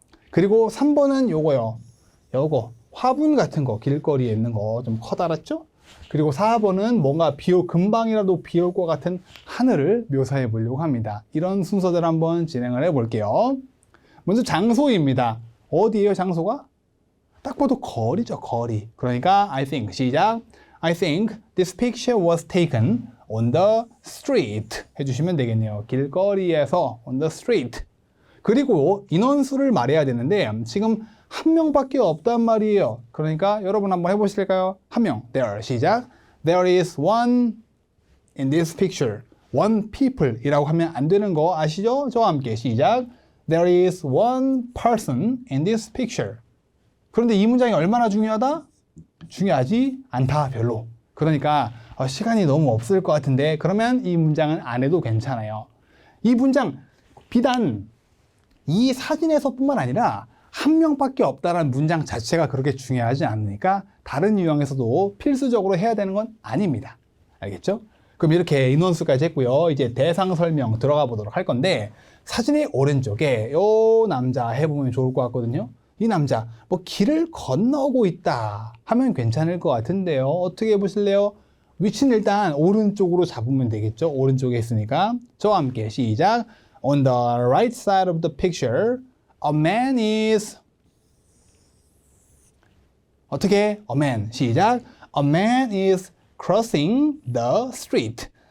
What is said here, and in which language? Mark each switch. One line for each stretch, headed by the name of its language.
Korean: 그리고 3번은 요거요. 요거 화분 같은 거 길거리에 있는 거 좀 커다랗죠? 그리고 4번은 뭔가 금방이라도 비 올 것 같은 하늘을 묘사해 보려고 합니다. 이런 순서대로 한번 진행을 해 볼게요. 먼저 장소입니다. 어디예요, 장소가? 딱 봐도 거리죠, 거리. 그러니까
English: I think,
Korean: 시작.
English: I think this picture was taken on the street
Korean: 해주시면 되겠네요. 길거리에서
English: on the street.
Korean: 그리고 인원수를 말해야 되는데 지금 한 명밖에 없단 말이에요. 그러니까 여러분 한번 해보실까요? 한 명. There. 시작.
English: There is one in this picture. One people
Korean: 이라고 하면 안 되는 거 아시죠? 저와 함께 시작.
English: There is one person in this picture.
Korean: 그런데 이 문장이 얼마나 중요하다? 중요하지 않다, 별로. 그러니까 시간이 너무 없을 것 같은데 그러면 이 문장은 안 해도 괜찮아요. 이 문장 비단 이 사진에서 뿐만 아니라 한 명밖에 없다라는 문장 자체가 그렇게 중요하지 않으니까 다른 유형에서도 필수적으로 해야 되는 건 아닙니다. 알겠죠? 그럼 이렇게 인원수까지 했고요. 이제 대상 설명 들어가 보도록 할 건데 사진의 오른쪽에 요 남자 해보면 좋을 것 같거든요. 이 남자 뭐 길을 건너고 있다 하면 괜찮을 것 같은데요. 어떻게 해보실래요? 위치는 일단 오른쪽으로 잡으면 되겠죠. 오른쪽에 있으니까 저와 함께 시작.
English: On the right side of the picture, a man is
Korean: 어떻게?
English: A man. 시작. A man is crossing the street.